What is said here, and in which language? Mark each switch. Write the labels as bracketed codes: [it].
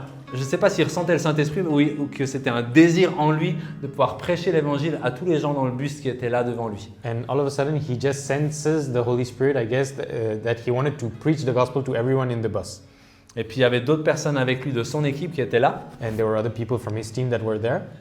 [fr] Je ne sais pas s'il ressentait le Saint-Esprit ou que c'était un désir en lui de pouvoir prêcher l'évangile à tous les gens dans le bus qui étaient là devant lui. [en] And all of a sudden, he just senses the Holy Spirit, I guess, that he wanted to preach the gospel to everyone in the bus. [fr] Et puis, il y avait d'autres personnes avec lui de son équipe qui étaient là. [en] And there were other people from his team that were there.